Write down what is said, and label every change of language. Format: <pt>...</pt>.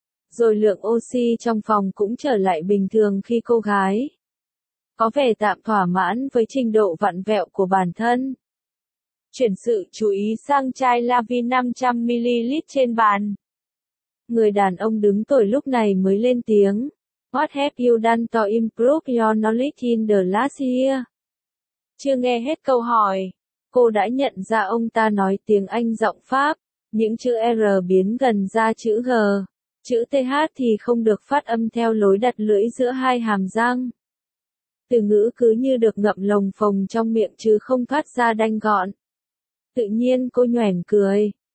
<vi>Rồi lượng oxy trong phòng cũng trở lại bình thường khi cô gái có vẻ tạm thỏa mãn với trình độ vặn vẹo của bản thân. Chuyển sự chú ý sang chai La Vie 500ml trên bàn. Người đàn ông đứng tuổi lúc này mới lên tiếng.</vi> <en>What have you done to improve your knowledge in the last year?</en> <vi>Chưa nghe hết câu hỏi. Cô đã nhận ra ông ta nói tiếng Anh giọng Pháp, những chữ R biến gần ra chữ G, chữ TH thì không được phát âm theo lối đặt lưỡi giữa hai hàm răng. Từ ngữ cứ như được ngậm lồng phồng trong miệng chứ không thoát ra đanh gọn. Tự nhiên cô nhoẻn cười,</vi>